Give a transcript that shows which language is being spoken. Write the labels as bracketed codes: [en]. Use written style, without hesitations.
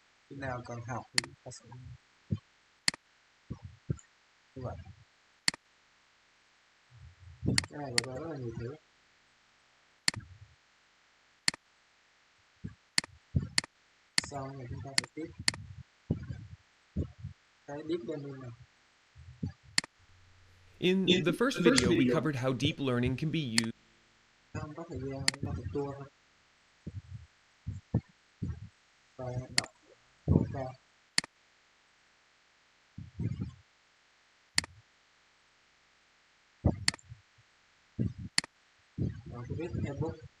[vi] Khi nào cần học thì chúng ta sẽ như vậy. Cái này gọi rất là nhiều thứ. Sau này chúng ta sẽ tiếp cái deep learning này. [en] In the first video, we covered how deep learning can be used. [vi] Không có thời gian, chúng ta phải tua thôi. Và đọc độ cao. Rồi tôi viết ebook.